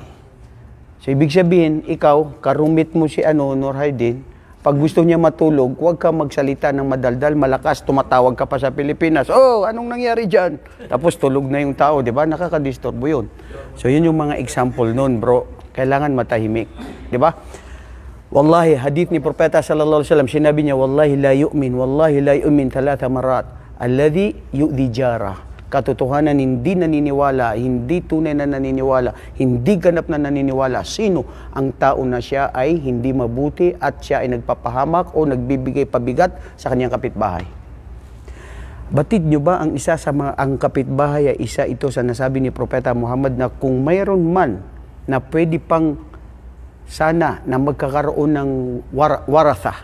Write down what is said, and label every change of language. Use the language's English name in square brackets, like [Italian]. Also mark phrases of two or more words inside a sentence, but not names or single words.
[Filipino] So ibig sabihin, ikaw karumit mo si Nurhaydin, pag gusto niya matulog, huwag ka magsalita ng madaldal, malakas, tumatawag ka pa sa Pilipinas. Oh, anong nangyari diyan? Tapos tulog na yung tao, 'di ba? Nakakadisturbo 'yun. So yun yung mga example noon, bro. Kailangan matahimik, 'di ba? Wallahi, hadith ni Propeta [Arabic] صلى الله عليه وسلم, [Filipino] sinabi niya, [Arabic] والله لا يؤمن ثلاث مرات الذي يؤذي جاره. [Filipino] Katotohanan, hindi naniniwala, hindi tunay na naniniwala, hindi ganap na naniniwala. Sino? Ang tao na siya ay hindi mabuti at siya ay nagpapahamak o nagbibigay pabigat sa kanyang kapitbahay. Batid nyo ba ang isa sa mga ang kapitbahay ay isa ito sa nasabi ni Propeta Muhammad na kung mayroon man na pwede pang sana na magkakaroon ng waratha.